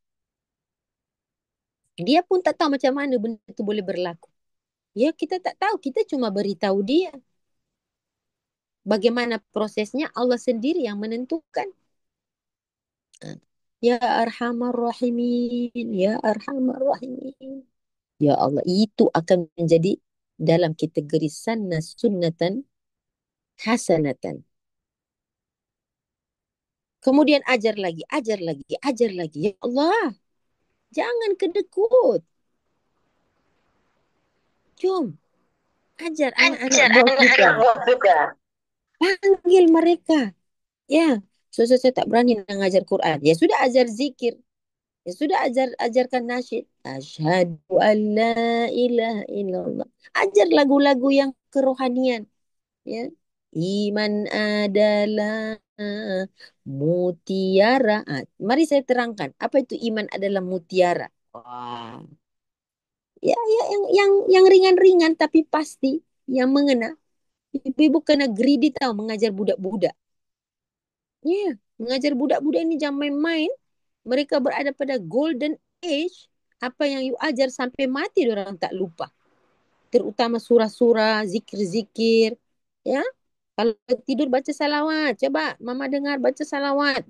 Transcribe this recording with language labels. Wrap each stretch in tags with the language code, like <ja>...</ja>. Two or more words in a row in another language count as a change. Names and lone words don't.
<ms>Dia pun tak tahu macam mana benda tu boleh berlaku. Ya, kita tak tahu. Kita cuma beritahu dia. Bagaimana prosesnya Allah sendiri yang menentukan.</ms> <ar>يا أرحم الراحمين يا أرحم الراحمين. يا الله,</ar> <ms>itu akan menjadi dalam kategori</ms> <ar>سن سنة حسنة.</ar> <ms>Kemudian ajar lagi, ajar lagi, ajar lagi.</ms> <ar>يا الله,</ar> <ms>jangan kedekut. Jom, ajar anak-anak Ajar buah kita. anak-anak buah kita. Panggil mereka. Ya, saya tak berani mengajar Quran. Ya sudah ajar zikir. Ya sudah ajarkan nasyid.</ms> <ar>أشهد أن لا إله إلا الله.</ar> <ms>Ajar lagu-lagu yang kerohanian. Ya. Iman adalah mutiara. Mari saya terangkan. Apa itu iman adalah mutiara? Wah. Ya, ya yang ringan-ringan tapi pasti yang mengena. Ibu-ibu kena greedy tahu mengajar budak-budak. Ya, mengajar budak-budak ini jangan main-main. Mereka berada pada</ms> <en>golden age.</en> <ms>Apa yang you ajar sampai mati orang tak lupa. Terutama surah-surah, zikir-zikir. Ya, kalau tidur baca salawat. Coba mama dengar baca salawat.</ms>